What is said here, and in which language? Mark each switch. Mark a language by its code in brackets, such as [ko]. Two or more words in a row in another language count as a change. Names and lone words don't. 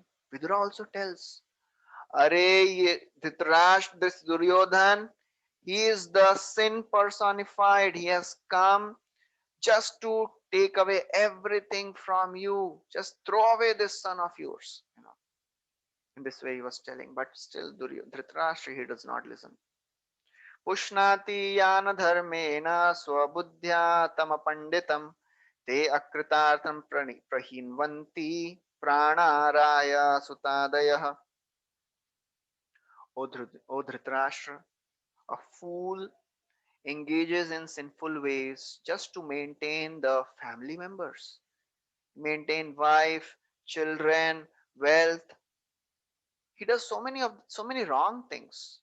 [en] Vidura also tells, Are Dhritarashtra, this Duryodhan, he is the sin personified. He has come just to take away everything from you. Just throw away this son of yours. In this way he was telling, but still Dhritarashtra, he does not listen. [sa] पुष्णाति यान धर्मेण स्वबुद्ध्या तम पण्डितम् ते अकृतार्थम् प्रहिन्वन्ति प्रणराय सुतादयः. [en] O Dhritarashtra, a fool engages in sinful ways just to maintain the family members, maintain wife, children, wealth. He does so many wrong things.